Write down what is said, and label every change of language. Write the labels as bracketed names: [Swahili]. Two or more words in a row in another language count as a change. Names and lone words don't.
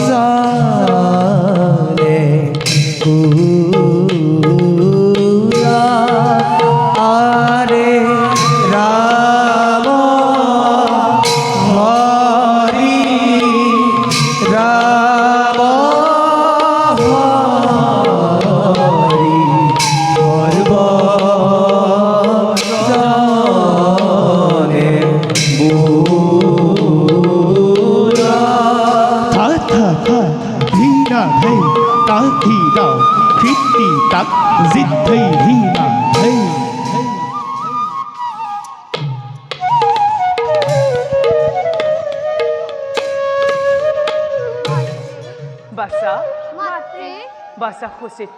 [Assamese] চলে কুলা আরে রাম হরি রাম হরি সর্বজনে বুলা থা থা থা ধীনা ধৈ তা ধী দাও খিটি তাক জিত ধৈ ধীনা ধৈ বাসা মাতৃ বাসা সুচিত্ৰ